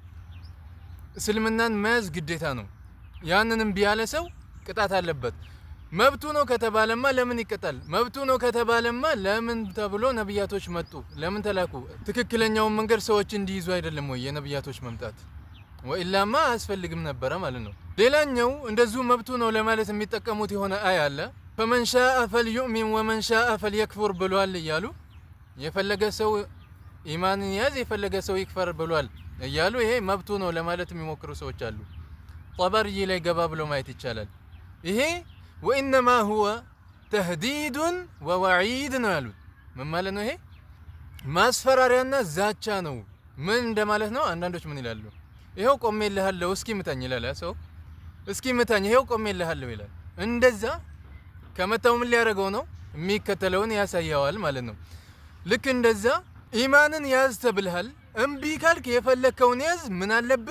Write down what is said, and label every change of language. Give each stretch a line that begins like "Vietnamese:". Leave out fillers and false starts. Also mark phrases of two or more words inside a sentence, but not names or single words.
Amharic: እስልምናን መያዝ ግዴታ ነው። ያንንም ቢያለ ሰው ቅጣት አለበት። መብቱ ነው ከተባለማ ለምን ይቀጣል? መብቱ ነው ከተባለማ ለምን ተብሎ ነብያቶች መጡ? ለምን ተላኩ? ትክክለኛውን መንገድ ሰዎች እንዲይዙ አይደለም ወይ የነብያቶች መምጣት? ወኢላማ አስፈልግም ነበር ማለት ነው። ሌላኛው እንደዚሁ መብቱ ነው ለማለት የሚጠቀሙት የሆነ አያ አለ።
Arabic: فمن شاء فليؤمن ومن شاء فليكفر
Amharic: ብሏል እያሉ የፈለገ ሰው ኢማንን ያዝ የፈለገ ሰው ይክፈር ብሏል እያሉ ይሄ መብቱ ነው ለማለት የሚሞክሩ ሰዎች አሉ። ጠበርይ ላይ ገባ ብሎ ማየት ይቻላል። ይሄ
Arabic: وإنما هو تهديد ووعيد
Amharic: ነው ያሉት። ምን ማለት ነው? ይሄ ማስፈራሪያና ዛቻ ነው። ምን እንደማለት ነው? አንዳንዶች ምን ይላሉ? ይሄው ቆሜልሃለሁ እስኪ ምታኝ ይላል ሰው። እስኪ ምታኝ ይሄው ቆሜልሃለሁ ይላል። እንደዛ ከመታው ምን ሊያደርገው ነው? የሚከተለውን ያሳያዋል ማለት ነው። ልክ እንደዛ ኢማንን ያዝ ተብልሃል። እምቢ ካልክ የፈለከውን ያዝ። ምን አለብህ?